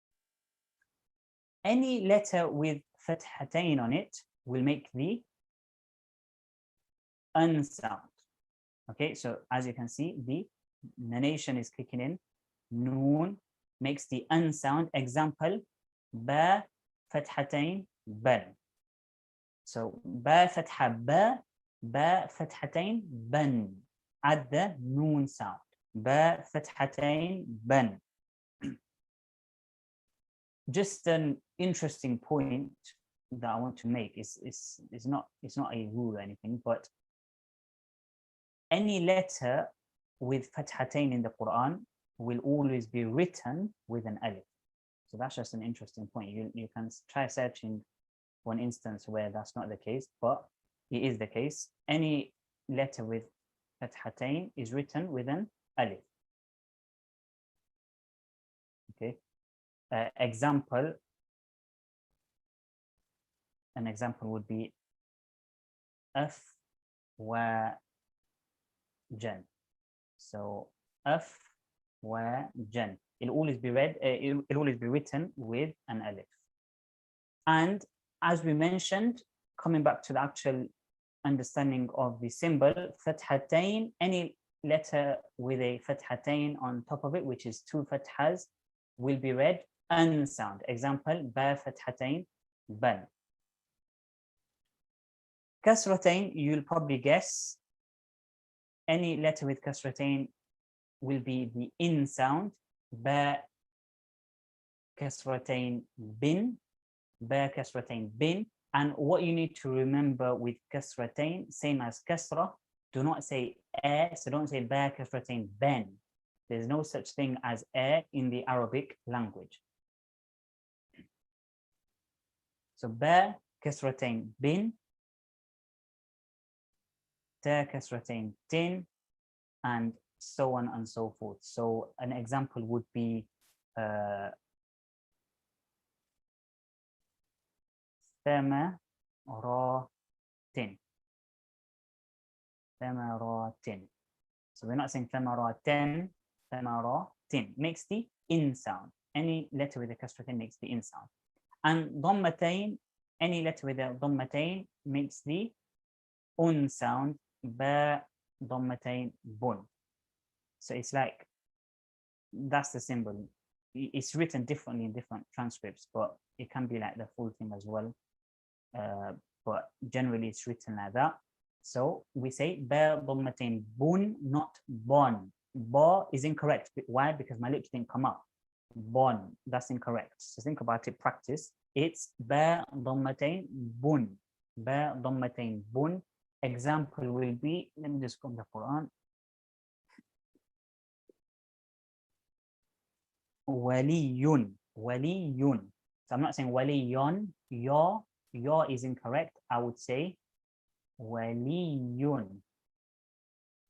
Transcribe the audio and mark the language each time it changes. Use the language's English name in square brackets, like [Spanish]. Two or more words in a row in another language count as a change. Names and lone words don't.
[English] Any letter with fathatain on it will make the unsound. Okay, so as you can see, the narration is kicking in. Noon makes the unsound. Example, [Arabic] بَ فَتْحَتَيْن بً. So بَ فَتْحَة بَ فَتْحَتَيْن بً. [English] Add the noon sound. [Arabic] بَ فَتْحَتَيْن بً. [English] Just an interesting point that I want to make is not a rule or anything, but any letter with fathatain in the Quran will always be written with an alif. So that's just an interesting point. You can try searching one instance where that's not the case, but it is the case. Any letter with fathatain is written with an alif. Okay. An example would be af wa jan. So af wa jan. It'll always be read. It'll always be written with an alif. And as we mentioned, coming back to the actual understanding of the symbol, fathatain, any letter with a fathatain on top of it, which is two fathas, will be read unsound. Example, [Arabic] بَ فَتْحَتَيْن بً. [English] Kasratain, you'll probably guess any letter with kasratain will be the in sound. [Arabic] بِ كَسْرَتَيْن بٍ بِ كَسْرَتَيْن بٍ. [English] And what you need to remember with kasratain, same as kasra, do not say a, so don't say [Arabic] بِ كَسْرَتَيْن بً. [English] There's no such thing as a in the Arabic language. So [Arabic] بِ كَسْرَتَيْن بٍ تِ كَسْرَتَيْن تٍ, [English] and so on and so forth. So an example would be [Arabic] ثمرات ثمرات. [English] So we're not saying [Arabic] ثمرات, ثمرات [English] makes the in sound. Any letter with a kasratain makes the in sound. And dhammatain, any letter with a dhammatain makes the un sound. [Arabic] بُ ضَمَّتَيْن بٌ. [English] So it's like, that's the symbol. It's written differently in different transcripts, but it can be like the full thing as well. But generally it's written like that. So we say [Arabic] بُ ضَمَّتَيْن بٌ, [English] not bon. Ba is incorrect. Why? Because my lips didn't come up. Bon, that's incorrect. So think about it, practice. [Arabic] It's بُ ضَمَّتَيْن بٌ بُ ضَمَّتَيْن بٌ. [English] Example will be, let me just come to the Quran. [Arabic] وَلِيٌّ وَلِيٌّ. [English] So I'm not saying waliyun. Your is incorrect. I would say waliyun. Waliyun.